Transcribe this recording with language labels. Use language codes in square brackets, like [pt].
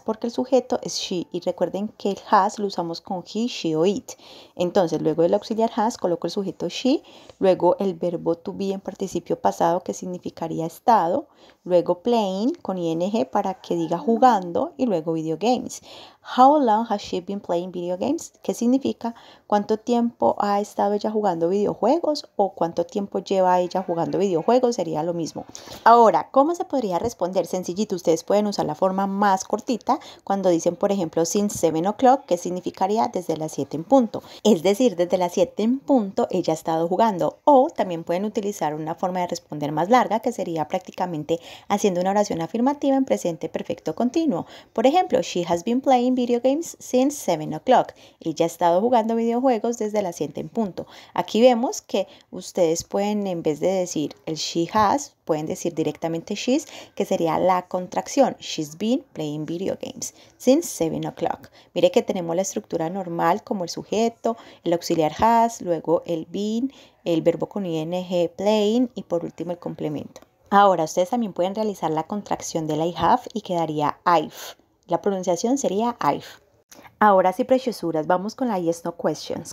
[es] Porque el sujeto es she y recuerden que el has lo usamos con he, she o it. Entonces, luego del auxiliar has coloco el sujeto she, luego el verbo to be en participio pasado que significaría estado, luego playing con ing para que diga jugando y luego video games. [en] How long has she been playing video games? [es] ¿Qué significa? ¿Cuánto tiempo ha estado ella jugando videojuegos o cuánto tiempo lleva ella jugando videojuegos? Sería lo mismo. Ahora, ¿cómo se podría responder? Sencillito, ustedes pueden usar la forma más cortita cuando dicen, por ejemplo, [en] since 7 o'clock, [es] que significaría desde las 7 en punto. Es decir, desde las 7 en punto ella ha estado jugando. O también pueden utilizar una forma de responder más larga, que sería prácticamente haciendo una oración afirmativa en presente perfecto continuo. Por ejemplo, [en] she has been playing video games since 7 o'clock. [es] Ella ha estado jugando videojuegos desde las 7 en punto. Aquí vemos que ustedes pueden, en vez de decir el she has, pueden decir directamente she's, que sería la contracción. [en] She's been playing video games since 7 o'clock. [es] Mire que tenemos la estructura normal como el sujeto, el auxiliar has, luego el been, el verbo con ing, playing y por último el complemento. Ahora, ustedes también pueden realizar la contracción de la I have y quedaría I've. La pronunciación sería I've. Ahora sí, preciosuras, vamos con la yes, no questions.